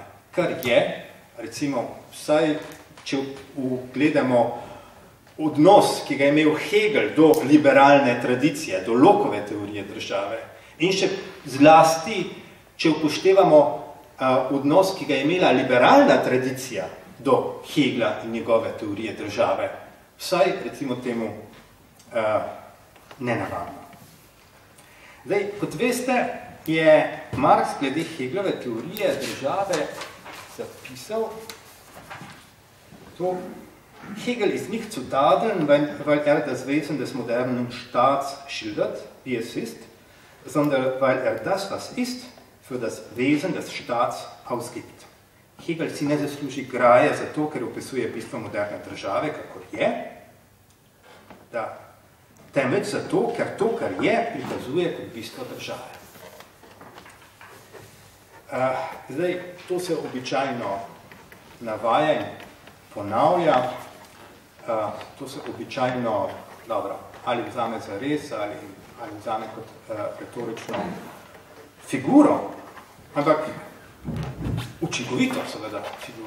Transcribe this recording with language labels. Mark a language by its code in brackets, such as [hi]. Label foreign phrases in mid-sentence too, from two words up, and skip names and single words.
[sl] Kar je, recimo, vsaj, če gledamo odnos, ki ga je imel Hegel do liberalne tradicije, do Lockeove teorije države, in še zlasti, če upoštevamo odnos, ki ga je imela liberalna tradicija do Hegla in njegove teorije države, vsaj, recimo temu, nenavadno. Zdaj, kot veste, je Marx glede Heglove teorije države zapisal to: [de] Hegel ist nicht zu tadeln, weil das Wesen des modernen Staats schildert, wie es ist, sondern weil das, was ist, für das Wesen des Staats ausgibt. [sl] Hegel si ne zasluži graje zato, ker opisuje bistvo moderne države, kakor je, temveč zato, ker to, kar je, prikazuje kot bistvo države. Zdaj, to se običajno navaja in ponavlja, to se običajno dobro, ali vzame za res, ali vzame kot retorično figuro, ampak učinkovito seveda figuro.